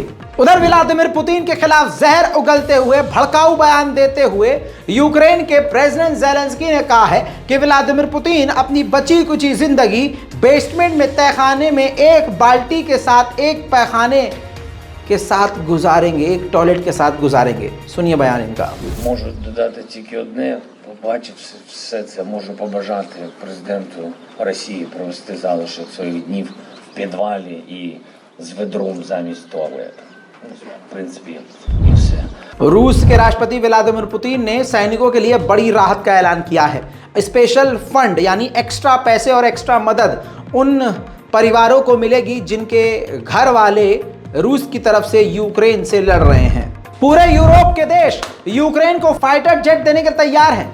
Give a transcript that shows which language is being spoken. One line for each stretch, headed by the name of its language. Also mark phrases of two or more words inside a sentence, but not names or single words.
Hindi: उधर व्लादिमीर पुतिन के खिलाफ जहर उगलते हुए भड़काऊ बयान देते हुए यूक्रेन के प्रेसिडेंट ज़ेलेंस्की ने कहा है कि व्लादिमीर पुतिन अपनी बची कुची जिंदगी बेसमेंट में तहखाने में एक बाल्टी के साथ, एक पैखाने के साथ गुजारेंगे, एक टॉयलेट के साथ गुजारेंगे। सुनिए बयान इनका।
Ukrainian: Можу додати тільки одне. Побачивши все це, можу побажати президенту Росії провести залишок своїх днів в підвалі і з ведром замість туалета. В принципі, і все.
Hindi: रूस के राष्ट्रपति व्लादिमीर पुतिन ने सैनिकों के लिए बड़ी राहत का ऐलान किया है।
English: special fund
Hindi: यानी एक्स्ट्रा पैसे और एक्स्ट्रा मदद उन परिवारों को मिलेगी जिनके घर वाले रूस की तरफ से यूक्रेन से लड़ रहे हैं। पूरे यूरोप के देश यूक्रेन को
English: fighter jet
Hindi: देने के तैयार हैं।